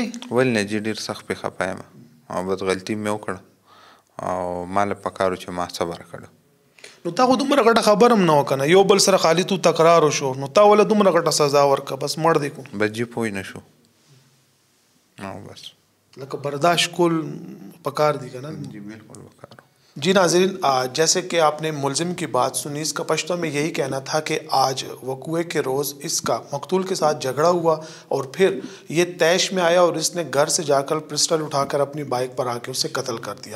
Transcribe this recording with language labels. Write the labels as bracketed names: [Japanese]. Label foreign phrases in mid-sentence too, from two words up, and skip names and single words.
[Pashto] ولې نه جي ډېر سخت پې خفه یم او بس غلطي مې وکړه او ما له پکارو چې ما صبر کړو نو تا خو دومره غټه خبر هم نه وه که نه یو بل سره خالي تو تکرار وشو نو تا ولې دومره غټه سزا ورکړه بس مړ دی کو بس جي پوه نه شو او بس لکه برداشت کول پکار دی که نه جی بالکل پکار [Urdu] جی ناظرین جیسے کہ آپ نے ملزم کی بات سنی اس کا پشتو میں یہی کہنا تھا کہ آج وقوعے کے روز اس کا مقتول کے ساتھ جھگڑا ہوا اور پھر یہ طیش میں آیا اور اس نے گھر سے جا کر پسٹل اٹھا کر اپنی بائک پر آ کے اسے قتل کر دیا.